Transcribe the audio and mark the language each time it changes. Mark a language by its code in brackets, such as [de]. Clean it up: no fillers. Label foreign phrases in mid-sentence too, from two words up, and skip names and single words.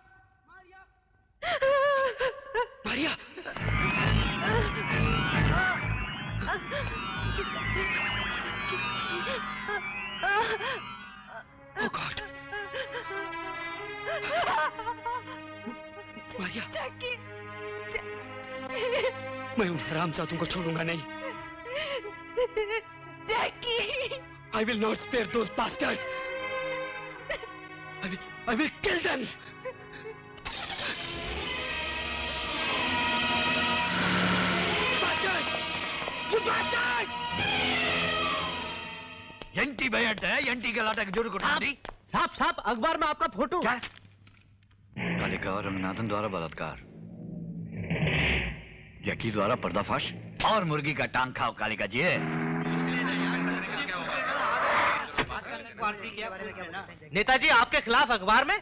[en] मारिया! Oh God! [hi] मारिया! मैं उन हरामजादों को छोड़ूंगा नहीं। जैकी! [en] I will not spare those bastards. I will kill them. Bastard! You bastard! एंटी बैठ है, एंटी के लाटा के जोड़ को [hi] साहब अखबार में आपका फोटो। क्या? कालिका और रंगनाथन द्वारा बलात्कार, जैकी द्वारा पर्दाफाश और मुर्गी का टांग खाओ कालिका जी। नेताजी आपके खिलाफ अखबार में।